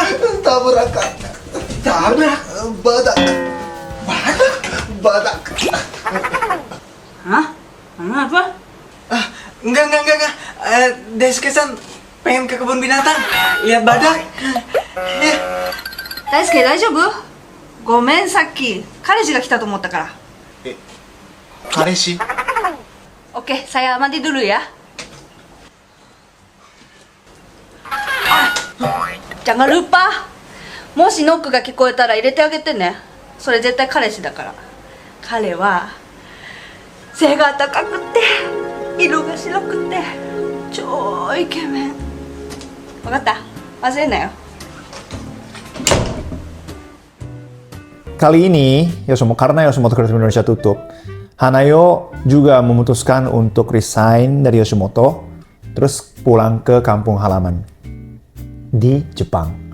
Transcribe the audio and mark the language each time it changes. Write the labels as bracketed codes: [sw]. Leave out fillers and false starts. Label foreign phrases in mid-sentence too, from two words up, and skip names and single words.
[id] Tabrakan. Tabrak? Badak. Hah? Apa? Enggak. Daisuke-san pengen ke kebun binatang. Lihat badak. Ya. [ja] 大輔大丈夫？ごめん、さっき彼氏が来たと思ったから。彼氏? [id] Oke, saya mandi dulu ya. Jangan lupa, [ja] もしノックが聞こえたら入れてあげてね。それ絶対彼氏だから。彼は背が高くて色が白くて超イケメン。分かった？忘れんなよ。 [id] Kali ini, karena Yoshimoto Creative Indonesia tutup, Hanayo juga memutuskan untuk resign dari Yoshimoto, terus pulang ke kampung halaman di Jepang.